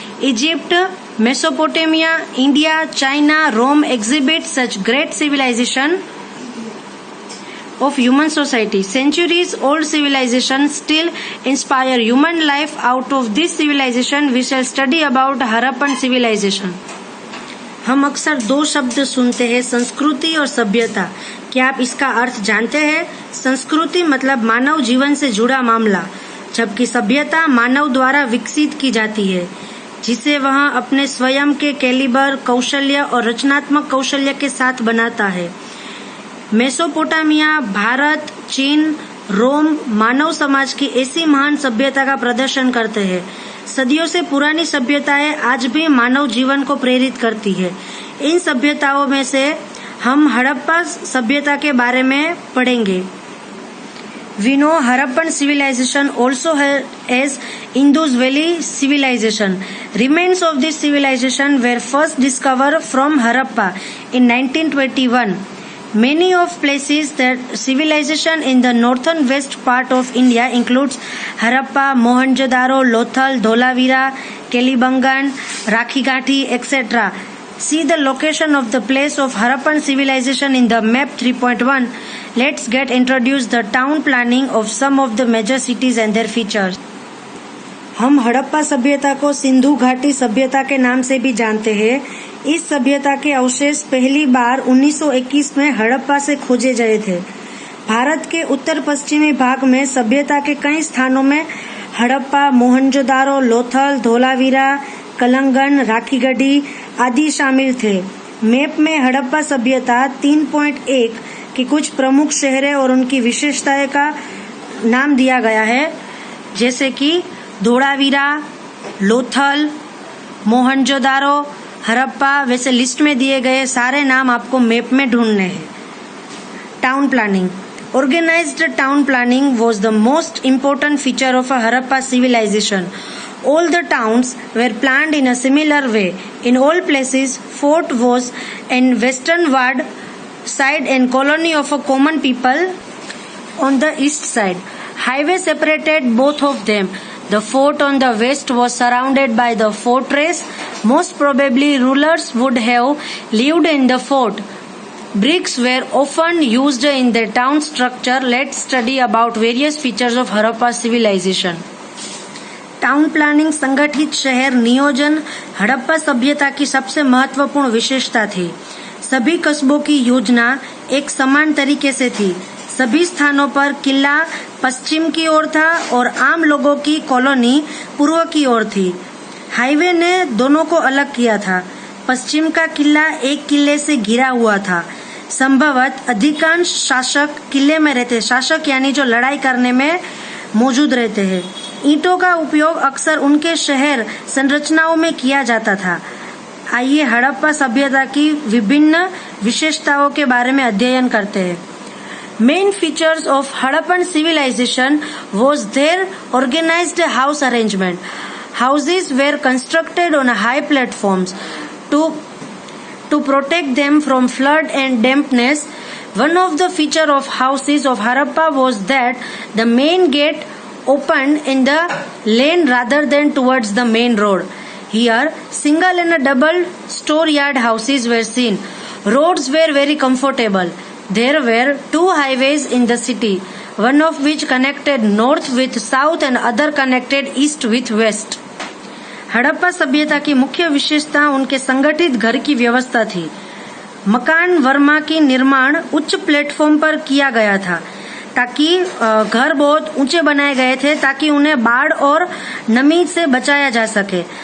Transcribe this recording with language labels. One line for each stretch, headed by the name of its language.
English: Egypt, Mesopotamia, India, China, Rome exhibit such great civilization of human society. Centuries old civilization still inspire human life. Out of this civilization we shall study about Harappan civilization.
Hindi: हम अक्सर दो शब्द सुनते हैं, संस्कृति और सभ्यता. क्या आप इसका अर्थ जानते हैं? संस्कृति मतलब मानव जीवन से जुड़ा मामला, जबकि सभ्यता मानव द्वारा विकसित की जाती है, जिसे वह अपने स्वयं के कैलिबर, कौशल्य और रचनात्मक कौशल्य के साथ बनाता है. मेसोपोटामिया, भारत, चीन, रोम मानव समाज की ऐसी महान सभ्यता का प्रदर्शन करते हैं. सदियों से पुरानी सभ्यताएं आज भी मानव जीवन को प्रेरित करती है. इन सभ्यताओं में से हम हड़प्पा सभ्यता के बारे में पढ़ेंगे.
English: We know Harappan civilization also as Indus Valley civilization. Remains of this civilization were first discovered from Harappa in 1921. Many of places that civilization in the northern west part of India includes Harappa, Mohenjo-daro, Lothal, Dholavira, Kalibangan, Rakhigati, etc. See the location of the place of Harappan civilization in the map 3.1. Let's get introduced the town planning of some of the major cities and their features.
Hindi: हम हड़प्पा सभ्यता को सिंधु घाटी सभ्यता के नाम से भी जानते हैं. इस सभ्यता के अवशेष पहली बार 1921 में हड़प्पा से खोजे गए थे. भारत के उत्तर पश्चिमी भाग में सभ्यता के कई स्थानों में हड़प्पा, मोहनजोदारो, लोथल, धोलावीरा, कलंगन, राखीगढ़ी आदि शामिल थे. मैप में हड़प्पा सभ्यता 3.1 की कुछ प्रमुख शहरें और उनकी विशेषताएं का नाम दिया गया है, जैसे कि धोलावीरा, लोथल, मोहनजोदारो, हड़प्पा. वैसे लिस्ट में दिए गए सारे नाम आपको मैप में ढूंढने हैं. Town planning.
English: Organized town planning was the most important feature of a Harappa civilization. All the towns were planned in a similar way. In all places, fort was in westernward side and colony of a common people on the east side. Highway separated both of them. The fort on the west was surrounded by the fortress. Most probably rulers would have lived in the fort. Bricks were often used in the town structure. Let's study about various features of Harappa civilization.
Hindi: Town planning संगठित शहर नियोजन हड़प्पा सभ्यता की सबसे महत्वपूर्ण विशेषता थी. सभी कस्बों की योजना एक समान तरीके से थी. सभी स्थानों पर किला पश्चिम की ओर था और आम लोगों की कॉलोनी पूर्व की ओर थी. हाईवे ने दोनों को अलग किया था. पश्चिम का किला एक किले से घिरा हुआ था. संभवतः अधिकांश शासक किले में रहते. शासक यानी जो लड़ाई करने में मौजूद रहते हैं. ईंटों का उपयोग अक्सर उनके शहर संरचनाओं में किया जाता था. आइए हड़प्पा सभ्यता की विभिन्न विशेषताओं के बारे में अध्ययन करते हैं.
English: Main features of Harappan civilization was their organized house arrangement. Houses were constructed on high platforms to protect them from flood and dampness. One of the features of houses of Harappa was that the main gate opened in the lane rather than towards the main road. Here, single and double storeyard houses were seen. Roads were very comfortable. There were two highways in the city, one of which connected north with south and other connected east with west.
Hindi: Harappa सभ्यता की मुख्य विशेषता उनके संगठित घर की व्यवस्था थी. मकान वर्मा की निर्माण उच्च प्लेटफॉर्म पर किया गया था, ताकि घर बहुत ऊंचे बनाए गए थे ताकि उन्हें बाढ़ और नमी से बचाया जा सके.